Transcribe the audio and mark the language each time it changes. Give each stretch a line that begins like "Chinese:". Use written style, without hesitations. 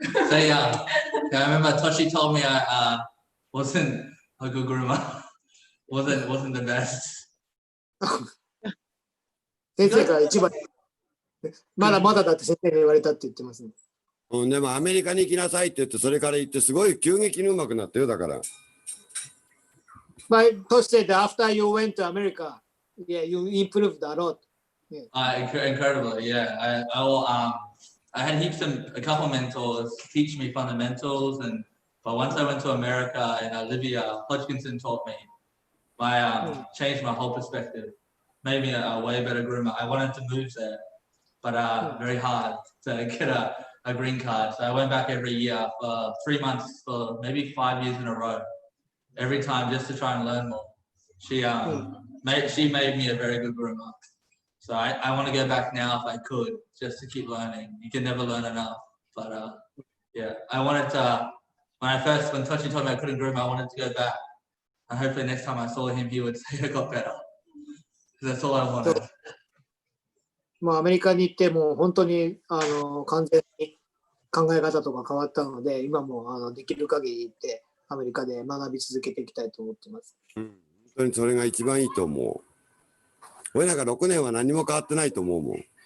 English: So yeah, I remember Toshi told me I wasn't a good groomer. wasn't the best.
Japanese: 先生が一番まだまだだって先生に言われたって言ってますね。うん、でもアメリカに行きなさいって言ってそれから行ってすごい急激に上手くなったよだから。
English: But Toshi said after you went to America, yeah, you improved a lot. Yeah. Incredible, yeah. I had a couple mentors teach me fundamentals, but once I went to America and Olivia Hodgkinson taught me, changed my whole perspective, made me a way better groomer. I wanted to move there, but very hard to get a green card. So I went back every year for 3 months for maybe 5 years in a row, every time just to try and learn more. She made me a very good groomer. So I want to go back now if I could, just to keep learning. You can never learn enough. But yeah, I wanted to, when Toshi told me I couldn't groom, I wanted to go back. And hopefully next time I saw him, he would say I got better. Because that's all I wanted.
Japanese: もうアメリカに行ってもう本当に完全に考え方とか変わったので、今もできる限り行ってアメリカで学び続けていきたいと思ってます。うん、本当にそれが一番いいと思う。俺なんか6年は何も変わってないと思うもん。